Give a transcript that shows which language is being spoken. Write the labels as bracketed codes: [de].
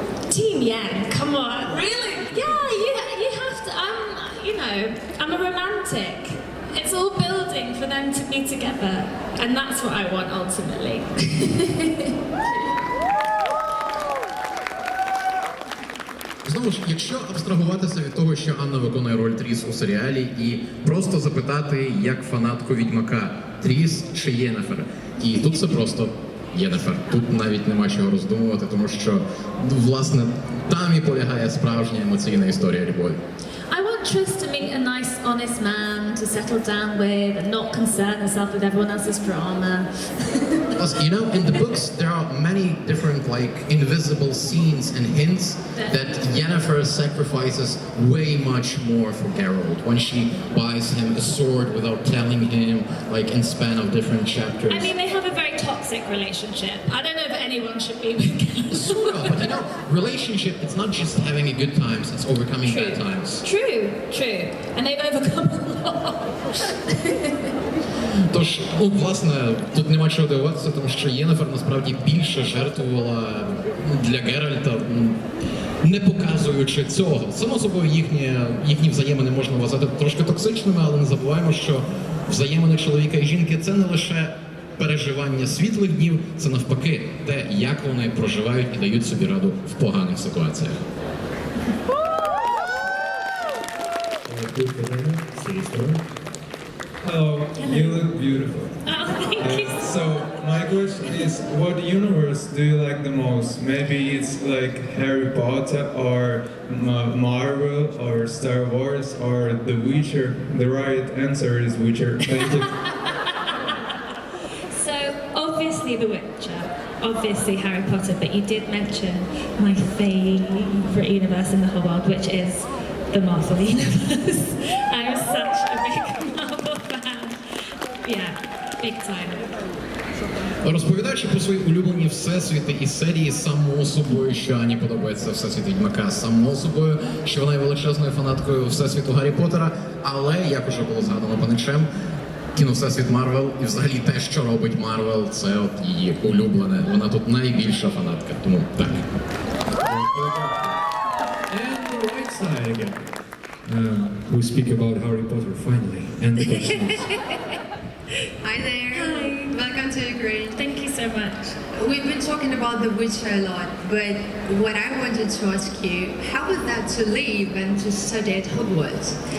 [en] Team Yen, come on. Really? Yeah, you have to. I'm a romantic. It's all building for them to be together, and that's what I want ultimately. [uk] Знову ж, якщо абстрагуватися від того, що Анна виконує роль Тріс у серіалі, і просто запитати, як фанатку Відьмака, Тріс чи Єнефер. І тут це просто Єнефер. Тут навіть нема чого роздумувати, тому що, власне, там і полягає справжня емоційна історія любові. [en] I want Triss to meet a nice, honest man to settle down with and not concern herself with everyone else's drama. Because, in the books there are many different, invisible scenes and hints that Yennefer sacrifices way much more for Geralt when she buys him a sword without telling him, in span of different chapters. I mean, they have a very toxic relationship. I don't know if anyone should be with Geralt. Sort of, but relationship, it's not just having a good times, it's overcoming bad times. True. And they've overcome a lot. [uk] Тож, власне, тут нема чого дивуватися, тому що Єнефер насправді більше жертвувала для Геральта, не показуючи цього. Само собою, їхні взаємини можна вважати трошки токсичними, але не забуваємо, що взаємини чоловіка і жінки – це не лише переживання світлих днів, це навпаки те, як вони проживають і дають собі раду в поганих ситуаціях. [en] Hello, you look beautiful. Oh, thank you. So my question is, what universe do you like the most? Maybe it's like Harry Potter or Marvel or Star Wars or The Witcher. The right answer is Witcher. Thank you. So, obviously The Witcher, obviously Harry Potter, but you did mention my favourite universe in the whole world, which is the Marvel universe. I'm such a big Marvel fan. Yeah, big time. [uk] Розповідаючи про свої улюблені всесвіти і серії, само собою, що Ані подобається всесвіт Відьмака, само собою, що вона є величезною фанаткою всесвіту Гаррі Поттера, але, як уже було згадано паничем, кіновсесвіт Марвел і взагалі те, що робить Марвел, це от її улюблене. Вона тут найбільша фанатка, тому так. [en] And the right side again. We speak about Harry Potter finally, and the questions. Hi there. Hi. Welcome to Ukraine. Thank you so much. We've been talking about The Witcher a lot, but what I wanted to ask you, how was that to live and to study at Hogwarts?